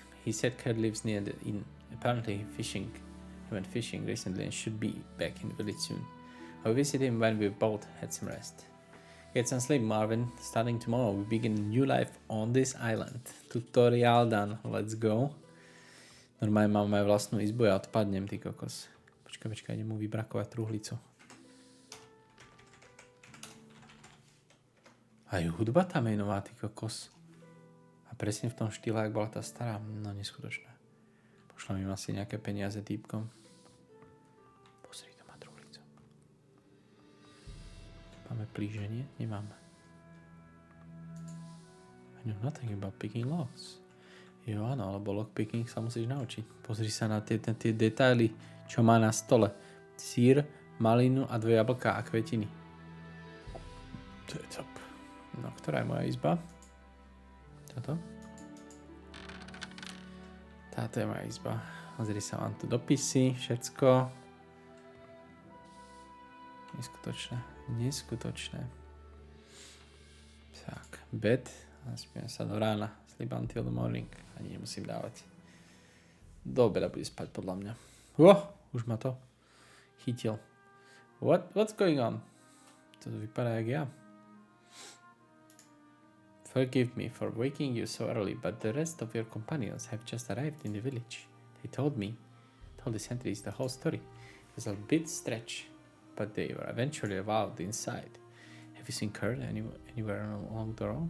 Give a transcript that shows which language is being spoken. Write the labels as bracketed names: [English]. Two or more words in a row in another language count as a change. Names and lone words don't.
[English] He said Kat lives near the inn. Apparently he went fishing recently and should be back in the village soon. I'll visit him when we both had some rest. Get some sleep, Marvin. Starting tomorrow, we begin a new life on this island. Tutorial done. Let's go. [Slovak] Normálne máme vlastnú izbu, ja odpadnem, ty kokos. Počkaj, idem mu vybrakovať truhlicu. Aj hudba tam je nová, ty kokos. A presne v tom štýle, jak bola tá stará. No, neskutočné. Pošlem im asi nejaké peniaze týpkom. Pozri, to má truhlicu. Máme plíženie? Nemáme. [English] I know nothing about picking locks. [Slovak] Jo, áno, lebo lockpicking sa musíš naučiť. Pozri sa na tie detaily, čo má na stole. Sír, malinu a 2 jablká a kvetiny. To je top. No, ktorá je moja izba? Toto? Táto je moja izba. Pozri sa, mám tu dopisy, všetko. Neskutočné. Tak, bed. Spím sa do rána. [English] Sleep until the morning. [Slovak] Ani nemusím dávať. Do obeda bude spať podľa mňa. Už ma to chytil. [English] What's going on? [Slovak] To vypadá jak ja. [English] Forgive me for waking you so early, but the rest of your companions have just arrived in the village. They told the sentries the whole story. It was a bit stretch, but they were eventually allowed inside. Have you seen Kurt anywhere along the road?